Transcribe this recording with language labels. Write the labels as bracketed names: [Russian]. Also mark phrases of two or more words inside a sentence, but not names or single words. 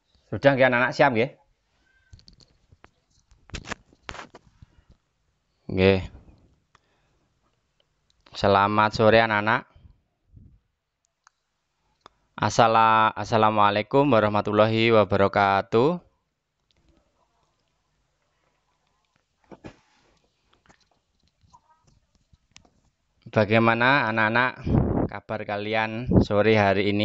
[Indonesian] Sudah nggih anak-anak siap nggih? Nggih. Selamat sore anak-anak. [Arabic] السلام عليكم ورحمة الله وبركاته. [Indonesian] Bagaimana anak-anak kabar kalian sore hari ini?